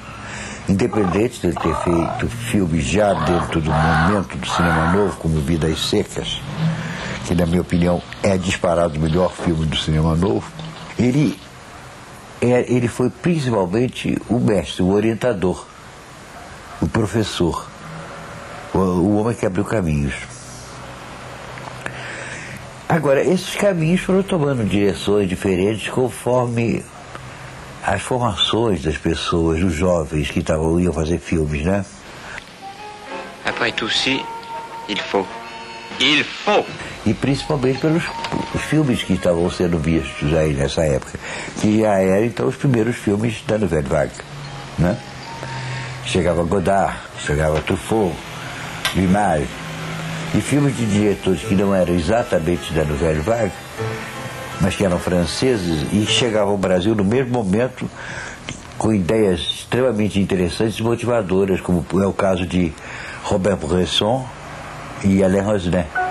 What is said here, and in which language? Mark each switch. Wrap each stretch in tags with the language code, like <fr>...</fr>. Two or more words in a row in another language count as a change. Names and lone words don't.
<pt>Independente de ele ter feito filmes já dentro do momento do cinema novo, como Vidas Secas, que na minha opinião é disparado o melhor filme do cinema novo, ele foi principalmente o mestre, o orientador, o professor, o homem que abriu caminhos. Agora, esses caminhos foram tomando direções diferentes conforme as formações das pessoas, dos jovens que iam fazer filmes, né? Après tout ci, il faut. E principalmente pelos filmes que estavam sendo vistos aí nessa época, que já eram então os primeiros filmes da Nouvelle Vague, né? Chegava Godard, chegava Truffaut, Guimarães, e filmes de diretores que não eram exatamente da Nouvelle Vague, mas que eram franceses e chegavam ao Brasil no mesmo momento com ideias extremamente interessantes e motivadoras, como é o caso de Robert Bresson e Alain Resnais.</pt>